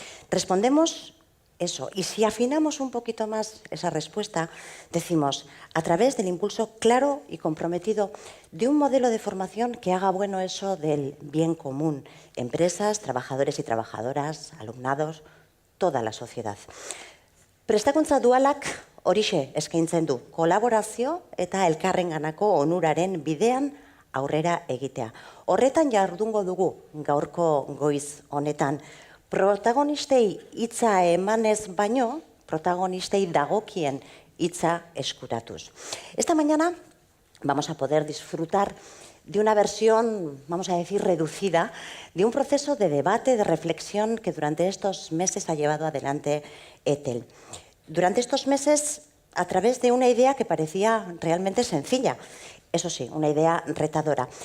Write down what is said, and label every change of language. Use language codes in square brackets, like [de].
[es] Respondemos eso, y si afinamos un poquito más esa respuesta, decimos, a través del impulso claro y comprometido de un modelo de formación que haga bueno eso del bien común, empresas, trabajadores y trabajadoras, alumnados, toda la sociedad. [eu] Prestakuntza dualak horixe eskaintzen du, kolaborazio eta elkarrenganako onuraren bidean aurrera egitea. Horretan jardungo dugu gaurko goiz honetan. Protagonistei hitza emanez baino, protagonistei dagokien hitza eskuratuz. [es] Esta mañana vamos a poder disfrutar de una versión, vamos a decir, reducida, de un proceso de debate, de reflexión que durante estos meses ha llevado adelante ETEL. Durante estos meses, a través de una idea que parecía realmente sencilla, eso sí, una idea retadora.